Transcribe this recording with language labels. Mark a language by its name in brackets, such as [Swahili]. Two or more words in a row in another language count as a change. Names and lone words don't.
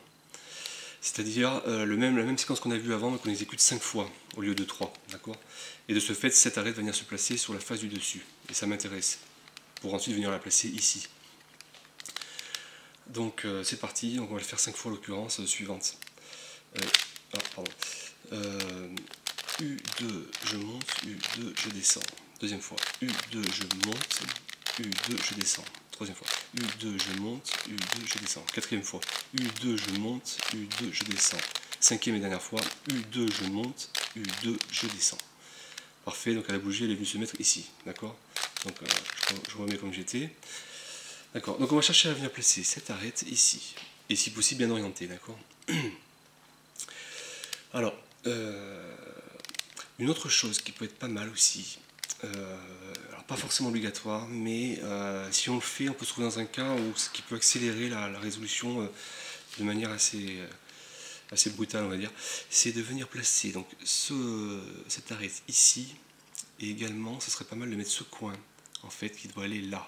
[French] C'est-à-dire la même séquence qu'on a vue avant, donc on exécute 5 fois au lieu de 3, d'accord? Et de ce fait, cette arête va venir se placer sur la face du dessus, et ça m'intéresse, pour ensuite venir la placer ici. Donc c'est parti, donc on va le faire 5 fois en l'occurrence suivante. U2, je monte, U2, je descends. Deuxième fois, U2, je monte, U2, je descends. Troisième fois, U2, je monte, U2, je descends. Quatrième fois, U2, je monte, U2, je descends. Cinquième et dernière fois, U2, je monte, U2, je descends. Parfait, donc à la bougie, elle est venue se mettre ici, d'accord? Donc je remets comme j'étais. D'accord, donc on va chercher à venir placer cette arête ici. Et si possible bien orienté, d'accord. Alors, une autre chose qui peut être pas mal aussi, alors pas forcément obligatoire, mais si on le fait, on peut se trouver dans un cas où ce qui peut accélérer la résolution de manière assez brutale, on va dire, c'est de venir placer donc cette arête ici, et également, ce serait pas mal de mettre ce coin, en fait, qui doit aller là.